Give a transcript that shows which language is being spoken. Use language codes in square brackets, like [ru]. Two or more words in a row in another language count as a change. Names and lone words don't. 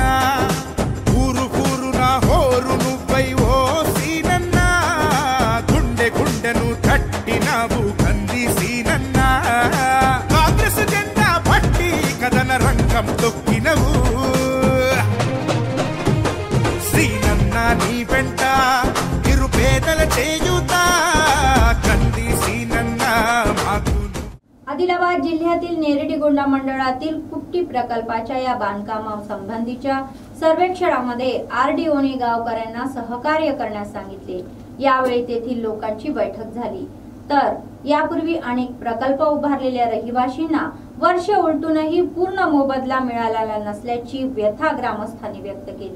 [te] ఊరు ఊరున హోరు నువ్వై ఓ సీనన్న గుండె గుండెను తట్టినావు కంది సీనన్న కాంగ్రెస్ జెండా పట్టి కథన రంగం తొక్కినవు సీనన్న నీ వెంట నిరుపేదల చేయుత कंदी सीनन्ना मागू [mr] आदिलाबाद जिल्ह्यातील नेरडीगोंडा मंडळातील कुट्टी प्रकल्पाच्या या बांधकामासंबंधीच्या सर्वेक्षणामध्ये आरडीओने गावकऱ्यांना सहकार्य करण्यास सांगितले। यावेळी तेथील लोकांची बैठक झाली, तर यापूर्वी अनेक प्रकल्प उभारलेल्या रहिवाशींना वर्ष उलटूनही पूर्ण मोबदला मिळालेला नसल्याची व्यथा ग्रामस्थांनी व्यक्त केली।